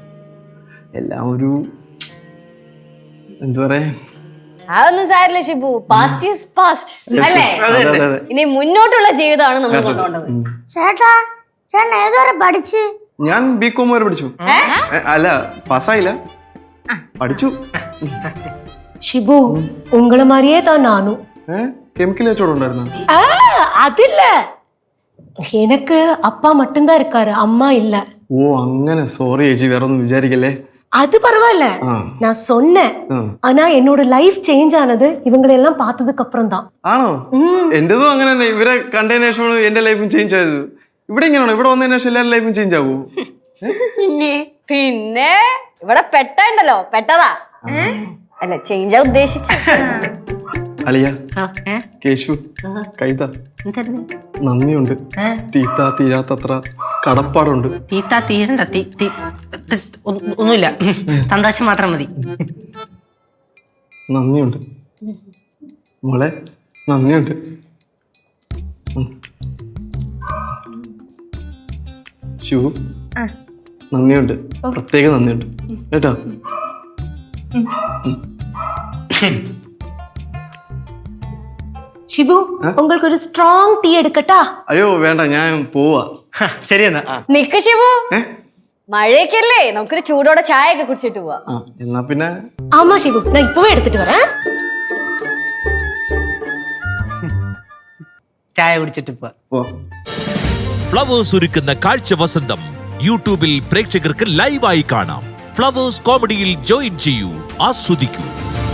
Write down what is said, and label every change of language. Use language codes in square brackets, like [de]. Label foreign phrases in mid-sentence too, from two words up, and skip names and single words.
[ml] എല്ലാം ഒരു എന്താ പറയാ, അതൊന്നും സാരില്ല ഷിബു, [en] past is past [ml] അല്ലേ? ഇനി മുന്നോട്ടുള്ള ജീവിതമാണ് നമ്മൾ കൊണ്ടുപോകേണ്ടത്. ചേട്ടാ, ചേട്ടൻ ഏതുവരെ പഠിച്ച്? ഞാൻ ബികോം വരെ പഠിച്ചു. അല്ല പാസ്സായില്ല, പഠിച്ചു. [ta] ஷிபு உங்கள மாதிரியே தான் நானும். [ml] കെമിക്കൽ കച്ചവടം ഉണ്ടായിരുന്നു. [ta] அதில்ல, எனக்கு அப்பா மட்டும்தான் இருக்காரு, அம்மா இல்ல. [ml] ഓ അങ്ങനെ, സോറി ചേച്ചി, വേറെ ഒന്നും വിചാരിക്കല്ലേ. [ta] அது பரவாயில்ல, நான் சொன்னேன். ஆனா என்னோட [en] life change [ta] ஆனது இவங்களெல்லாம் பார்த்ததுக்கு அப்புறம் தான். [ml] ആണോ? എന്റേതും അങ്ങനെ തന്നെ. ഇവരെ കണ്ടതിന് ശേഷമാണ് എന്റെ ലൈഫും ചേഞ്ച് ആയത്. ഇവിടെ ഇങ്ങനെയാണോ? ഇവിടെ വന്നതിന് ശേഷം എല്ലാവരുടെ ലൈഫും ചേഞ്ച് ആവോ? പിന്നെ ഇവിടെ പെട്ടുണ്ടല്ലോ, പെട്ടതാ അല്ല ചേഞ്ച് ഉദ്ദേശിച്ചു. അളിയ ആ, ഏ? കേശു കൈത എന്തായിരുന്നു? നന്ദിയുണ്ട്. തീത്താ തീരാത്തത്ര കടപ്പാടുണ്ട്. തീത്താ തീരണ്ട ഒന്നുമില്ല, സന്തോഷം മാത്രം മതി. നന്ദിയുണ്ട് മോളെ, നന്ദിയുണ്ട്. ശിവു നന്ദിയുണ്ട്, പ്രത്യേക നന്ദിയുണ്ട് കേട്ടോ. [ta] ஷிபு உங்களுக்கு ஒரு [en] strong tea [ta] எடுக்கட்டா? [ml] അയ്യോ വേണ്ട, ഞാൻ പോവാ. ശരി എന്നാ. നിക്ക് ശിവു, മഴയൊക്കെയല്ലേ, നമുക്കൊരു ചൂടോടെ ചായ ഒക്കെ കുടിച്ചിട്ട് പോവാ. എന്നാ പിന്നെ [ta] ஆமா ஷிபு, நான் இப்பவே எடுத்துட்டு வரேன். [ml] ചായ കുടിച്ചിട്ട് പോവാ. ഫ്ലവേഴ്സ് ഒരുക്കുന്ന കാഴ്ച വസന്തം യൂട്യൂബിൽ പ്രേക്ഷകർക്ക് ലൈവായി കാണാം. ഫ്ലവേഴ്സ് കോമഡിയിൽ ജോയിൻ ചെയ്യൂ, ആസ്വദിക്കൂ.